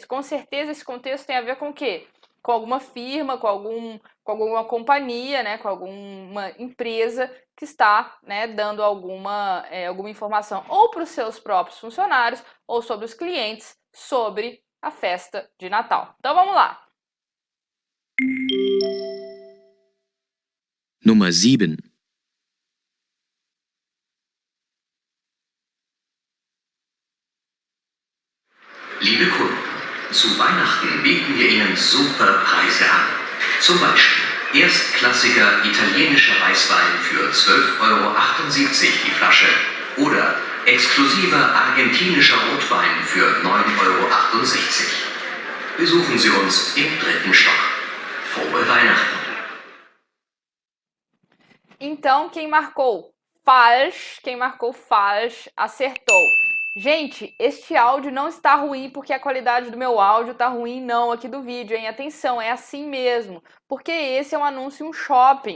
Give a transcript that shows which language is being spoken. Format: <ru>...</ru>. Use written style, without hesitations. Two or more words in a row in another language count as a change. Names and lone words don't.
<pt>Com certeza, esse contexto tem a ver com o quê? Com alguma firma, com alguma companhia, né, com alguma empresa que está, né, dando alguma informação ou para os seus próprios funcionários ou sobre os clientes sobre a festa de Natal. Então vamos lá.</pt> <de>Nummer 7. Liebe Kunden, zu Weihnachten bieten wir Ihnen super Preise an. Zum Beispiel erstklassiger italienischer Weißwein für 12,78 € die Flasche oder exklusiver argentinischer Rotwein für 9,68 €. Besuchen Sie uns im 3. Stock. Frohe Weihnachten!</de> <pt>Então, quem marcou falsch, acertou. Gente, este áudio não está ruim porque a qualidade do meu áudio está ruim não aqui do vídeo, hein? Atenção, é assim mesmo, porque esse é um anúncio em um shopping.</pt>